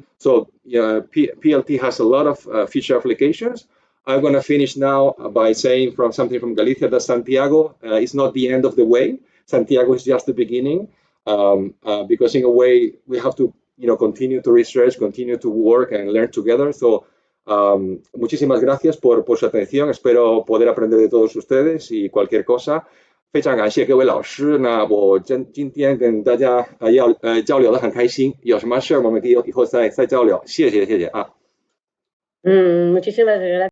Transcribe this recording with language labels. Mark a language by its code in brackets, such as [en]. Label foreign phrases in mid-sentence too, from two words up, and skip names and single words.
[en] So PLT has a lot of future applications. I'm going to finish now by saying something from Galicia that Santiago is not the end of the way. Santiago is just the beginning. Because in a way we have to continue to research, continue to work and learn together. [es] So muchísimas gracias por su atención. Espero poder aprender de todos ustedes y cualquier cosa。 [zh] 非常感谢各位老师。那我今天跟大家交流得很开心。有什么事我们可以以后再交流。谢谢啊。 [es] Muchísimas gracias.